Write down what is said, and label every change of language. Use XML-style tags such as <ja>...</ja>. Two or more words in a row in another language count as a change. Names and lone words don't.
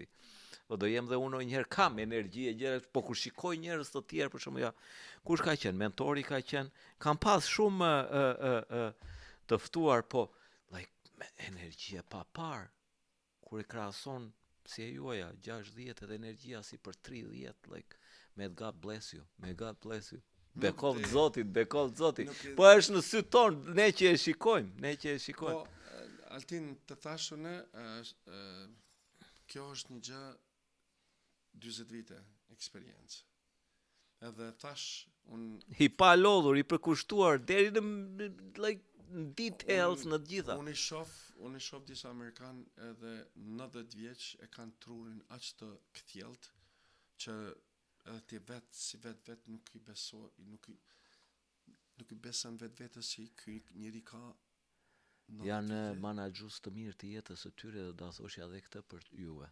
<sq>Po do jem dhe unë njëherë kam energji e gjëra, po kur shikoj njerëz të tjerë për shembull, ja, kush ka qenë mentori, kam pas shumë të ftuar, po like energji e papar kur e krahason si e juaja 60 edhe energjia si për 30,</sq> <en>like may God bless you.</en> <sq>Bekov Zotit. Po është në sy ton, ne që e shikojmë. Po, Altin, të thash unë, kjo është një gjë 40 vite eksperiencë. Edhe thash unë i pa lodhur, i përkushtuar deri në</sq> <en>like details</en> <sq>në të gjitha. Unë i shoh disa amerikan edhe 90 vjeç e kanë trurin aq të kthjellët që edhe ti vet nuk i beso, nuk i beson vetës që ky njeri ka janë menaxhues të mirë të jetës së tyre dhe do thoshja edhe këtë për juve.</sq>